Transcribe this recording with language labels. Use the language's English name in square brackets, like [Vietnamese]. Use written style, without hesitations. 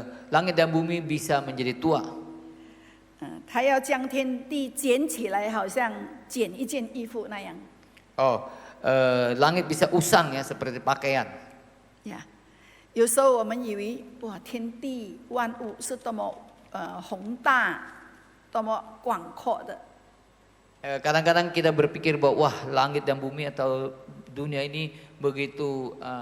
[Indonesian] Langit dan bumi bisa menjadi tua. [Chinese] 他要将天地捡起来，好像捡一件衣服那样。 [Indonesian] Langit bisa usang ya seperti pakaian. [Chinese] 呀，有时候我们以为哇，天地万物是多么宏大、多么广阔的。 [Indonesian] Kadang-kadang kita berpikir bahwa wah langit dan bumi atau dunia ini begitu